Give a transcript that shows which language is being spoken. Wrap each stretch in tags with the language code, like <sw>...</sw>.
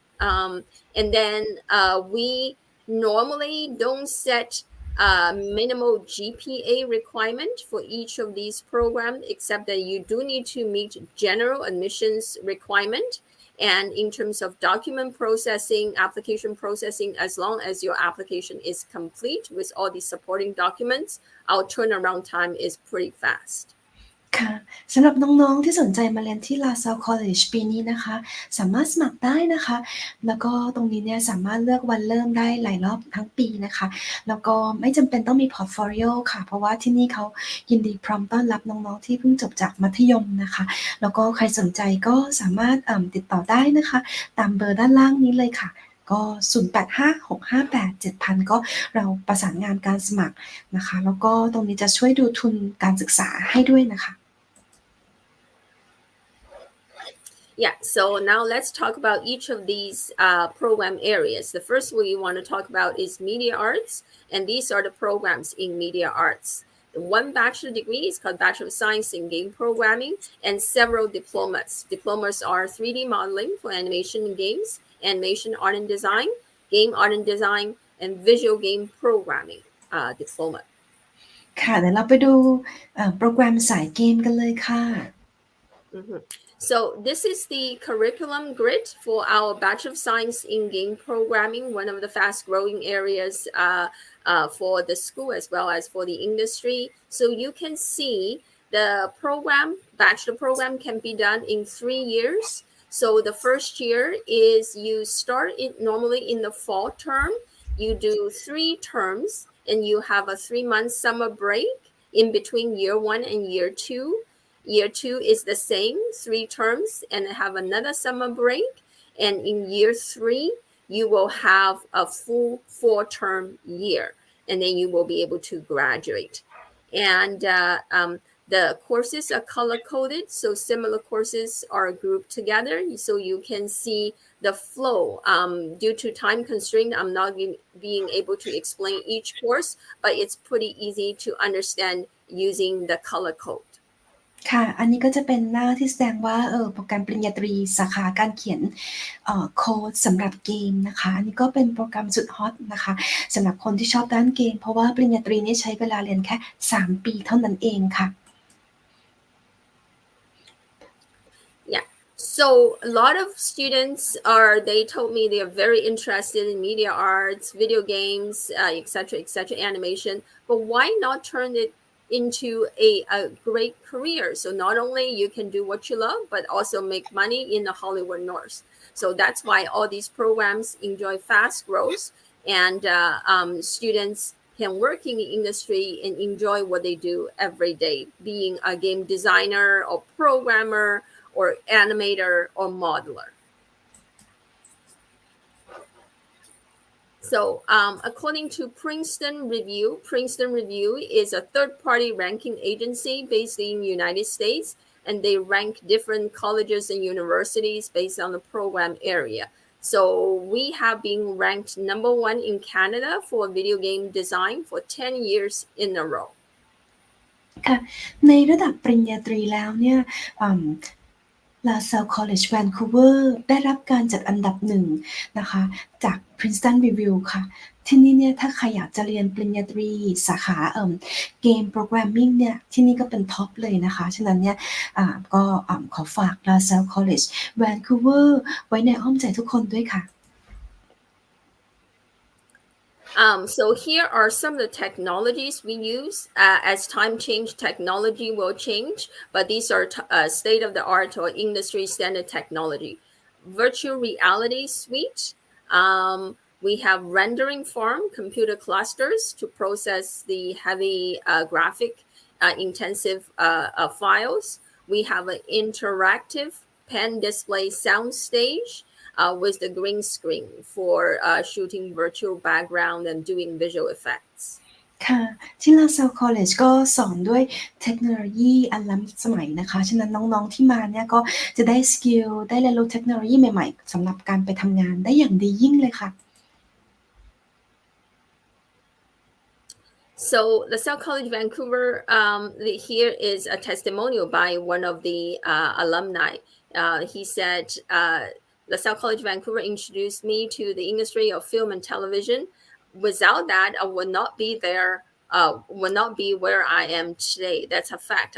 <en>And then we normally don't set minimal GPA requirement for each of these programs, except that you do need to meet general admissions requirement. And in terms of document processing, application processing, as long as your application is complete with all the supporting documents, our turnaround time is pretty fast.</en> <th>ค่ะสำหรับน้องๆที่สนใจมาเรียนที่ LaSalle College ปีนี้นะคะสามารถสมัครได้นะคะแล้วก็ตรงนี้เนี่ยสามารถเลือกวันเริ่มได้หลายรอบทั้งปีนะคะแล้วก็ไม่จำเป็นต้องมี portfolio ค่ะเพราะว่าที่นี่เขา ยินดีพร้อมต้อนรับน้องๆที่เพิ่งจบจากมัธยมนะคะแล้วก็ใครสนใจก็สามารถติดต่อได้นะคะตามเบอร์ด้านล่างนี้เลยค่ะก็0856587000ก็เราประสานงานการสมัครนะคะแล้วก็ตรงนี้จะช่วยดูทุนการศึกษาให้ด้วยนะคะ</th> <en>Yeah, so now let's talk about each of these program areas. The first we want to talk about is media arts, and these are the programs in media arts. One bachelor degree is called Bachelor of Science in Game Programming, and several diplomas. Diplomas are 3D modeling for animation and games, animation art and design, game art and design, and visual game programming diploma.</en> <th>ค่ะเดี๋ยวเราไปดูโปรแกรมสายเกมกันเลยค่ะ</th> <en>So this is the curriculum grid for our Bachelor of Science in Game Programming, one of the fast-growing areas for the school as well as for the industry. So you can see the bachelor program can be done in 3 years. So the first year is you start it normally in the fall term. You do 3 terms and you have a 3-month summer break in between year 1 and year 2. Year 2 is the same, 3 terms, and have another summer break. And in year 3, you will have a full 4-term year, and then you will be able to graduate. And the courses are color-coded, so similar courses are grouped together, so you can see the flow. Due to time constraint, I'm not being able to explain each course, but it's pretty easy to understand using the color code.</en> <th>ค่ะอันนี้ก็จะเป็นหน้าที่แสดงว่าโปรแกรมปริญญาตรีสาขาการเขียนโค้ดสำหรับเกมนะคะอันนี้ก็เป็นโปรแกรมสุดฮอตนะคะสำหรับคนที่ชอบด้านเกมเพราะว่าปริญญาตรีนี้ใช้เวลาเรียนแค่3 ปีเท่านั้นเองค่ะ</th> <en>Yeah. So a lot of students they told me they are very interested in media arts, video games, etc., animation, but why not turn it into a great career? So not only you can do what you love, but also make money in the Hollywood North. So that's why all these programs enjoy fast growth, and students can work in the industry and enjoy what they do every day, being a game designer or programmer or animator or modeler. So according to Princeton Review is a third-party ranking agency based in the United States, and they rank different colleges and universities based on the program area. So we have been ranked number 1 in Canada for video game design for 10 years in a row.</en> <th>ค่ะในระดับปริญญาตรีแล้วเนี่ยLaSalle College Vancouver ได้รับการจัดอันดับ1นะคะจาก Princeton Review ค่ะที่นี่เนี่ยถ้าใครอยากจะเรียนปริญญาตรีสาขาเกมโปรแกรมมิ่งเนี่ยที่นี่ก็เป็นท็อปเลยนะคะฉะนั้นเนี่ยก็ขอฝาก LaSalle College Vancouver ไว้ในอ้อมใจทุกคนด้วยค่ะ</th> <en>So here are some of the technologies we use. As time change, technology will change, but these are state-of-the-art or industry standard technology. Virtual reality suite. We have rendering farm computer clusters to process the heavy graphic intensive files. We have an interactive pen display sound stage with the green screen for shooting virtual background and doing visual effects.</en> <th>ค่ะที่ LaSalle College ก็สอนด้วยเทคโนโลยีอันล้ำสมัยนะคะฉะนั้นน้องๆที่มาเนี่ยก็จะได้สกิลได้เรียนรู้เทคโนโลยีใหม่ๆสำหรับการไปทำงานได้อย่างดียิ่งเลยค่ะ</th> <en>So LaSalle College Vancouver, here is a testimonial by one of the alumni. He said, LaSalle College Vancouver introduced me to the industry of film and television. Without that, I would not be there, would not be where I am today. That's a fact.</en>